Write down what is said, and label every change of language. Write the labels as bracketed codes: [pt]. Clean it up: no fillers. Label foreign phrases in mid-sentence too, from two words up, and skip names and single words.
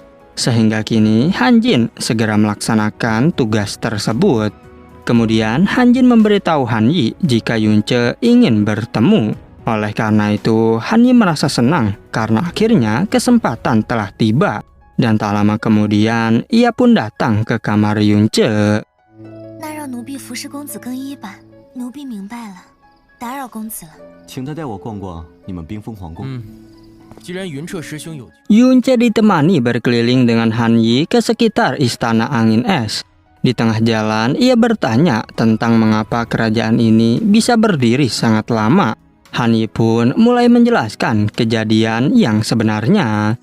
[id] Sehingga kini Hanjin segera melaksanakan tugas tersebut. Kemudian Hanjin memberitahu Han Yi jika Yunce ingin bertemu. Oleh karena itu, Han Yi merasa senang karena akhirnya kesempatan telah tiba. Dan tak lama kemudian, ia pun datang ke kamar Yunce. [zh] 那让奴婢服侍公子更衣吧。奴婢明白了，打扰公子了。请他带我逛逛你们冰封皇宫。既然云彻师兄有， [id] Yunce ditemani berkeliling dengan Han Yi ke sekitar istana angin es. Di tengah jalan, ia bertanya tentang mengapa kerajaan ini bisa berdiri sangat lama. Han Yi pun mulai menjelaskan kejadian yang sebenarnya.